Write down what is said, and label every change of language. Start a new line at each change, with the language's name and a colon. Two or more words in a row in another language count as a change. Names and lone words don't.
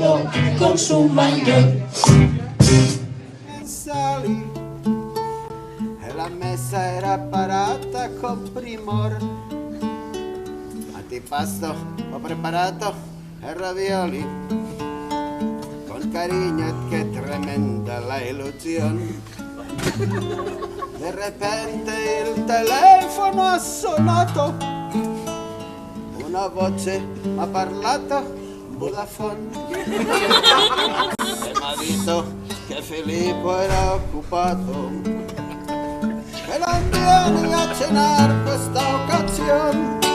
Spanish: con su maillot. Salí, la mesa era parata con primor.
Italian: Antipasto ho preparato e ravioli.
Spanish: Con cariño,
Italian: che tremenda la illusione.
Spanish: De repente
Italian: il telefono ha suonato. Una voce ha parlato, Vodafone. E m'ha detto che Filippo era occupato. E non vieni a cenare questa occasione.